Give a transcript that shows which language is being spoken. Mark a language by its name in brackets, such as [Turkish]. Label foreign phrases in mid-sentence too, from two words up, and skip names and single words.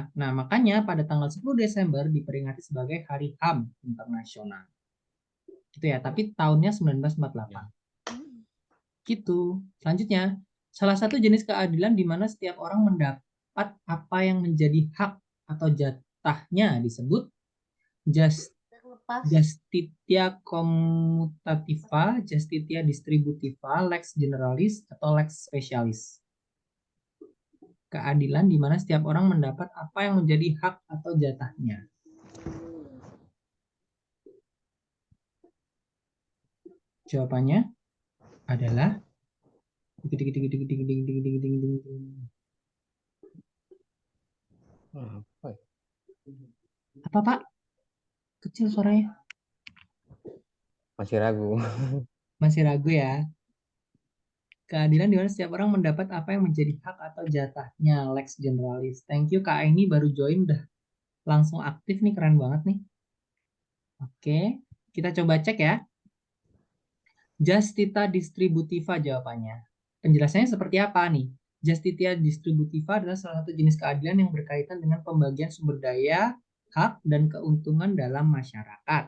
[Indonesian] Nah, makanya pada tanggal 10 Desember diperingati sebagai Hari HAM Internasional. Gitu ya, tapi tahunnya 1948. Gitu. Selanjutnya, salah satu jenis keadilan di mana setiap orang mendapat apa yang menjadi hak atau jatahnya disebut [Latin] justitia commutativa, justitia distributiva, lex generalis, [Indonesian] atau [Latin] lex specialis. [Indonesian] Keadilan di mana setiap orang mendapat apa yang menjadi hak atau jatahnya. Jawabannya adalah apa Pak? Kecil suaranya. Masih ragu. Masih ragu ya. Keadilan di mana setiap orang mendapat apa yang menjadi hak atau jatahnya, [Latin] lex generalis. [English] Thank you [Indonesian] Kak ini baru join udah langsung aktif nih, keren banget nih. Oke, kita coba cek ya. [Latin] Justitia distributiva jawabannya. [Indonesian] Penjelasannya seperti apa nih? [Latin] Justitia distributiva [Indonesian] adalah salah satu jenis keadilan yang berkaitan dengan pembagian sumber daya, hak, dan keuntungan dalam masyarakat.